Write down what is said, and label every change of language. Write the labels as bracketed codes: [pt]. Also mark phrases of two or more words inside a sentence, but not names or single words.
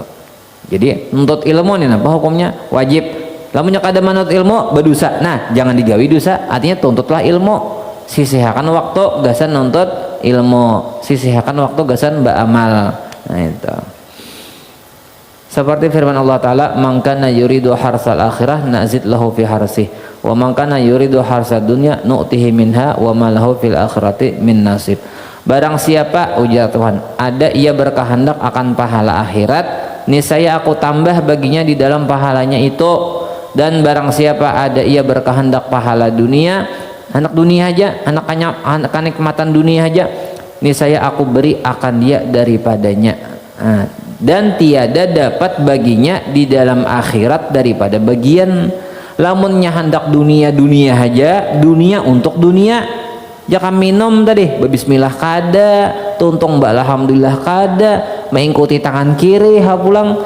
[bjn] Jadi nuntut ilmu nih apa hukumnya wajib. Lamun kada manut ilmu berdosa. Nah jangan digawi dosa, artinya tuntutlah ilmu. Sisihkan waktu gasan nuntut ilmu, sisihkan waktu gasan beramal. Nah itu seperti firman Allah Ta'ala, [ar] من كان يريد حرث الآخرة نزد له في حرثه ومن كان يريد حرث الدنيا نؤته منها وما له في الآخرة من نصيب. [bjn] Barang siapa ujar Tuhan ada ia berkehendak akan pahala akhirat, niscaya aku tambah baginya di dalam pahalanya itu. Dan barang siapa ada ia berkehendak pahala dunia, anak dunia aja, anak kenikmatan dunia aja, niscaya aku beri akan dia daripadanya. Dan tiada dapat baginya di dalam akhirat daripada bagian. Lamunnya hendak dunia aja, dunia untuk dunia. Jaka minum tadi bismillah kada, tuntung mbak alhamdulillah kada, mengikuti tangan kiri ha pulang.